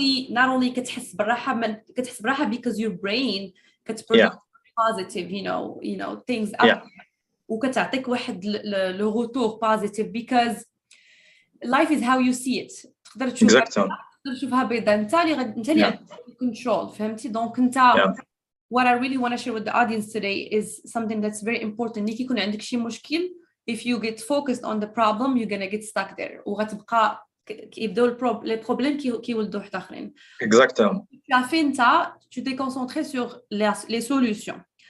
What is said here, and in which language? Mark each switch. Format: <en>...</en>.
<en>Not only</en> <ar>كتحس بالراحه</ar> <en>because your brain كتproduce positive you know things up</en> <ar>وكتعطيك واحد لو</ar> <en>retour positive because life is how you see it.</en> <ar>تقدر تشوفها بيضاء انت اللي عندك control فهمتي.</ar> <en>دونك انت what I really want to share with the audience today is something that's very important.</en> <ar>ملي يكون عندك شي مشكل</ar> <en>if you get focused on the problem you're gonna get stuck there</en> <ar>وغتبقى كيبداو لي بروبليم كيولدوا حتى اخرين.</ar> <fr>Exactement.</fr> <ar>كافي انت</ar> <fr>tu t'es concentré sur les solutions.</fr>